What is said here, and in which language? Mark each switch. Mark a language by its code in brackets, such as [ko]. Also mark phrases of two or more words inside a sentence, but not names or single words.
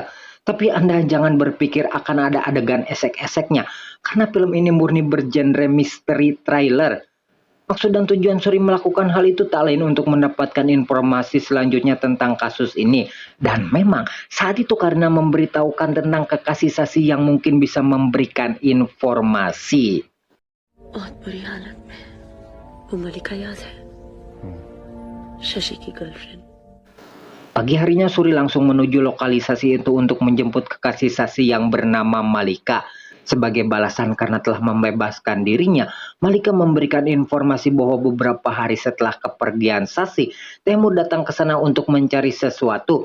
[id] Tapi Anda jangan berpikir akan ada adegan esek-eseknya, karena film ini murni bergenre misteri thriller. Maksud dan tujuan Suri melakukan hal itu tak lain untuk mendapatkan informasi selanjutnya tentang kasus ini. Dan memang saat itu Karina memberitahukan tentang kekasih Sasi yang mungkin bisa memberikan informasi. [hi] बहुत बुरी हालत में वो मलिका याद है शशि की गर्लफ्रेंड. [id] Pagi harinya Suri langsung menuju lokalisasi itu untuk menjemput kekasih Sasi yang bernama Malika. Sebagai balasan karena telah membebaskan dirinya, Malika memberikan informasi bahwa beberapa hari setelah kepergian Sasi, Temur datang ke sana untuk mencari sesuatu.